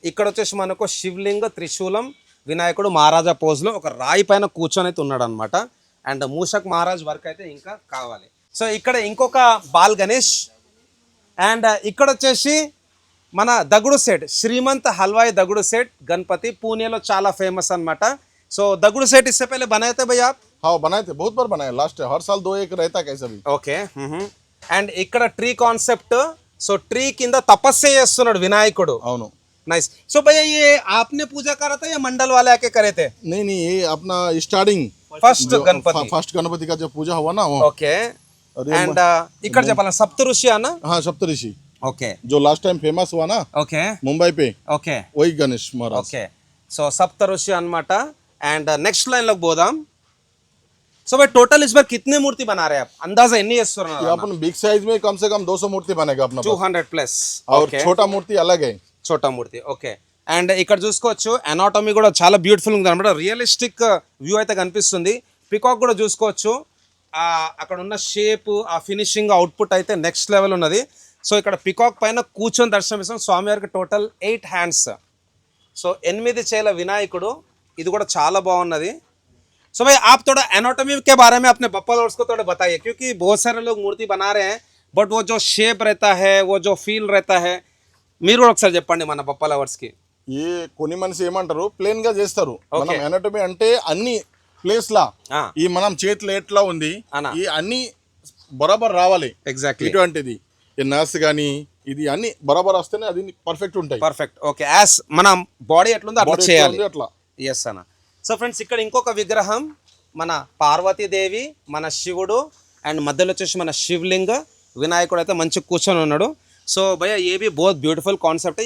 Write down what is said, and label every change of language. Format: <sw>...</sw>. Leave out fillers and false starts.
<te>ఇక్కడ వచ్చేసి మనకు శివలింగ త్రిశూలం వినాయకుడు మహారాజా పోజ్లో ఒక రాయి పైన కూర్చొని అయితే ఉన్నాడు అనమాట. అండ్ మూషక్ మహారాజ్ వర్క్ అయితే ఇంకా కావాలి. సో ఇక్కడ ఇంకొక బాల్ గణేష్ అండ్ ఇక్కడ వచ్చేసి మన దగుడు సెట్ శ్రీమంత్ హల్వాయి దగుడు సెట్ గణపతి పూణేలో చాలా ఫేమస్ అన్నమాట.</te> <hi>సో దగుడు सेट इससे पहले बनाए थे भैया आप? हाँ बनाए थे, बहुत बार बनाए. लास्ट हर साल 2-1 रहता कैसा भी.</hi> <te>ఓకే. అండ్ ఇక్కడ ట్రీ కాన్సెప్ట్. సో ట్రీ కింద తపస్సు చేస్తున్నాడు వినాయకుడు. అవును.</te> <hi>नाइस. सो भैया ये आपने पूजा करा था या मंडल वाले आके करे थे? नहीं ये अपना starting first Ganpati. First Ganpati का जो पूजा हुआ ना वो. ओके</hi> <te>అండ్ ఇక్కడ చెప్పాలి సప్తఋషి అన్న.</te> <hi>हाँ सप्तऋषि</hi> <te>ఓకే</te> <hi>जो लास्ट टाइम फेमस हुआ ना</hi> <te>ఓకే</te> <hi>मुंबई पे</hi> <te>ఓకే</te> <hi>वही गणेश महाराज।</hi> <te>ఓకే సో సప్తఋషి అన్నమాట. అండ్ నెక్స్ట్ లైన్ లోకి పోదాం. సో</te> <hi>भाई टोटल इस बार कितने मूर्ति बना रहे हैं आप? अंदाजा</hi> <te>ఎన్ని</te> <hi>ये</hi> <te>చేస్తున్నారు?</te> <hi>अपन बिग साइज में कम से कम 200 मूर्ति बनेगा अपना पास।</hi> <te>200 ప్లస్.</te> <hi>और छोटा मूर्ति अलग है।</hi> <te>చోటా మూర్తి. ఓకే. అండ్ ఇక్కడ చూసుకోవచ్చు అనాటమీ కూడా చాలా బ్యూటిఫుల్ ఉంది అనమాట. రియలిస్టిక్ వ్యూ అయితే కనిపిస్తుంది. పికాక్ కూడా చూసుకోవచ్చు. అక్కడ ఉన్న షేప్, ఆ ఫినిషింగ్, అవుట్పుట్ అయితే నెక్స్ట్ లెవెల్ ఉన్నది. సో ఇక్కడ పికాక్ పైన కూర్చొని దర్శనమిస్తాం. స్వామివారికి టోటల్ 8 హ్యాండ్స్. సో 8 చేల వినాయకుడు. ఇది కూడా చాలా బాగున్నది.</te> <hi>సో भाई आप थोड़ा एनाटॉमी के बारे में अपने बप्पा लवर्स को थोड़ा बताइए, क्योंकि बहुत सारे लोग मूर्ति बना रहे हैं बट वो जो शेप रहता है, वो जो फील रहता है,</hi> <te>మీరు కూడా ఒకసారి చెప్పండి మన బప్పా లవర్స్ కి. ఏ కొన్ని మనిషి ఏమంటారు ప్లేన్ గా చేస్తారు. మనం ఎనాటమీ అంటే అన్ని ప్లేస్ లా ఈ మనం చేతులు ఎట్లా ఉంది ఈ అన్ని బరాబర్ రావాలి. ఎగ్జాక్ట్లీ ఇటువంటిది ఈ నర్స్ గానీ ఇది అన్ని బరాబర్ వస్తేనే అది పర్ఫెక్ట్ ఉంటాయి. పర్ఫెక్ట్. ఓకే. యాస్ మన బాడీ ఎట్లుందో అట్లా చేయాలి. అట్లా ఎస్ అన్న. సో ఫ్రెండ్స్ ఇక్కడ ఇంకొక విగ్రహం మన పార్వతీదేవి, మన శివుడు అండ్ మధ్యలో వచ్చేసి మన శివలింగ వినాయకుడు అయితే మంచి కూర్చొని ఉన్నాడు.</te> <hi>సో భయ్యా ఏ भी बहुत ब्यूटीफुल कॉन्सेप्ट है.</hi>